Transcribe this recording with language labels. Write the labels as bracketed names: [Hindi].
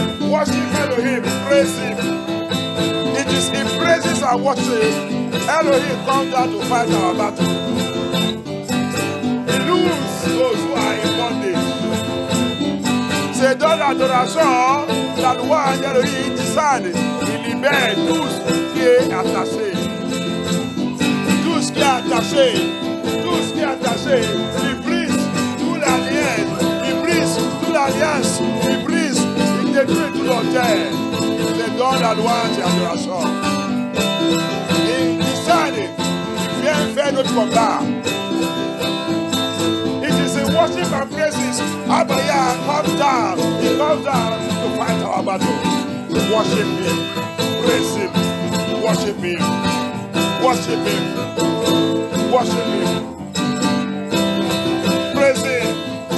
[English] worship Elohim, praise him. It is in praises and worship Elohim comes down to fight our battle. He loses those who are in bondage. [French] C'est dans l'adoration la loi Elohim descend. Il libère tout ce qui est attaché. Tout ce qui est attaché. Tout ce qui est attaché. Il brise toute l'alliance. Il brise toute l'alliance. Il brise. Il détruit tout l'autel. C'est dans la loi de l'adoration. Il descend. Il vient faire notre combat. [English] It is in worship and praises. Abaya comes down. He comes down to fight our battle. Worship him. Praise him. Worship him. Worship him. Worship him. Praise him.